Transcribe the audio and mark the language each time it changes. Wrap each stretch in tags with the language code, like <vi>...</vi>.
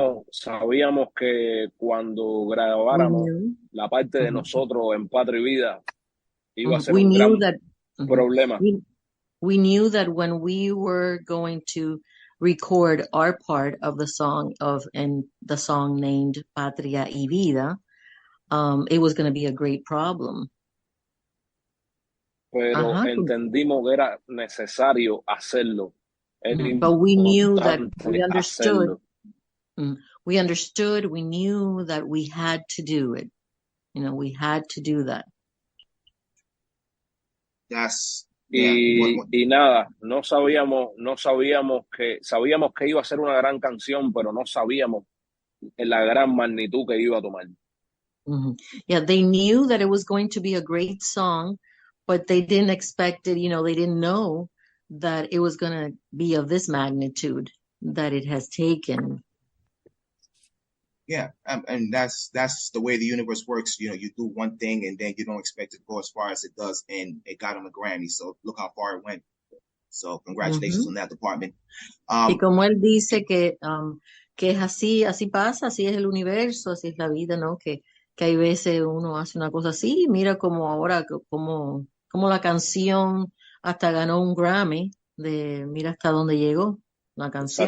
<es>Sabíamos que cuando grabáramos la parte de nosotros en Patria y Vida iba a ser un gran problema.</es> <en>We knew that when we were going to record our part of the song and the song named Patria y Vida, it was going to be a great problem.</en> <es>Pero entendimos que era necesario hacerlo.</es> <en>But we knew that we understood. We understood. We knew that we had to do it. You know, we had to do that.</en> <es>Y nada, no sabíamos que iba a ser una gran canción, pero no sabíamos en la gran magnitud que iba a tomar.</es> <en>Yeah, they knew that it was going to be a great song, but they didn't expect it, they didn't know that it was going to be of this magnitude that it has taken. Yeah, and that's the way the universe works. You do one thing and then you don't expect it to go as far as it does, and it got him a Grammy. So look how far it went. So congratulations on that department.</en> <es>Y como él dice que es así pasa, así es el universo, así es la vida, ¿no? Que hay veces uno hace una cosa así, mira como ahora, como la canción hasta ganó un Grammy, mira hasta dónde llegó la canción.</es>